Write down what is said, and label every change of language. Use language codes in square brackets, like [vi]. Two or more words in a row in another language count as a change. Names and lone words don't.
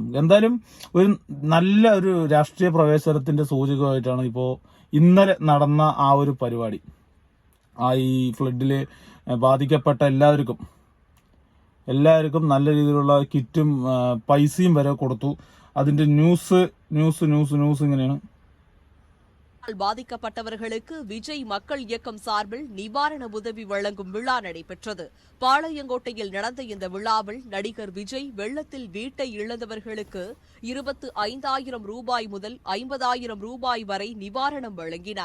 [ml] എന്തായാലും നല്ല ഒരു രാഷ്ട്രീയ പ്രവേശനത്തിന്റെ സൂചകമായിട്ടാണ് ഇപ്പോൾ ഇന്നലെ നടന്ന ആ ഒരു പരിപാടി. ഈ ഫ്ലഡിൽ ബാധിക്കപ്പെട്ട എല്ലാവർക്കും നല്ല രീതിയിലുള്ള കിറ്റും പൈസയും വരെ കൊടുത്തു. അതിന്റെ ന്യൂസ് ഇങ്ങനെയാണ്. [ta] பாதிக்கப்பட்டவர்களுக்கு விஜய் மக்கள் இயக்கம் சார்பில் நிவாரண உதவி வழங்கும் விழா நடைபெற்றது. பாளையங்கோட்டையில் நடந்த இந்த விழாவில் நடிகர் விஜய் வெள்ளத்தில் வீட்டை இழந்தவர்களுக்கு 25,000 ரூபாய் முதல் 50,000 ரூபாய் வரை நிவாரணம் வழங்கினார்.